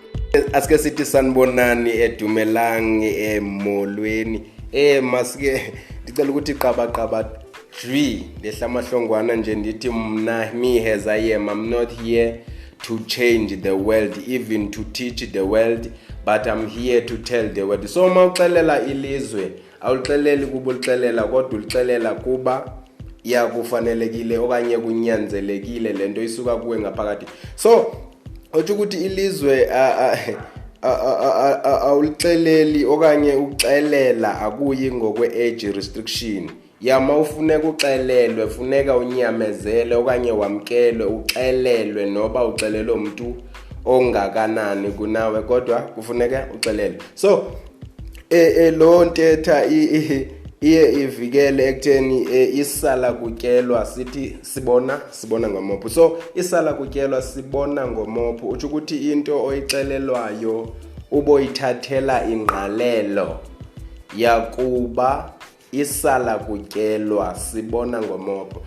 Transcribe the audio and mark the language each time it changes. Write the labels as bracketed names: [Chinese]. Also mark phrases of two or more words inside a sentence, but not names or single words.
[Xhosa] Asike sithi sanibonani edumelang emolweni. Masike ndicela ukuthi qaba dwi lehlamahlongwana nje ndithi mna me [English] as I am, I'm not here to change the world, even to teach the world, but I'm here to tell the world. [Xhosa] So mawuxelela ilizwe awuxeleli kuba ulixelela kodwa ulixelela kuba yakufanelekile okanye kunyanzelekile lento isuka kuwe ngaphakathi. So othi ukuthi ilizwe awulixeleli okanye uxelela akuyi ngokwe [English] age restriction. [Xhosa] Yama ufuneka uxelelwe, funeka unyamezele okanye wamkelwe uxelelwe noba uxelele umuntu ongakanani kunawe kodwa kufuneka uxelelwe. So lo ntetha iye ivikele ekutheni isala kutyelwa sithi sibona ngomopho. So isala kutyelwa sibona ngomopho uthi ukuthi into oyixelelwayo uboyithathela ingqalelo yakuba isala kutyelwa sibona ngomopho.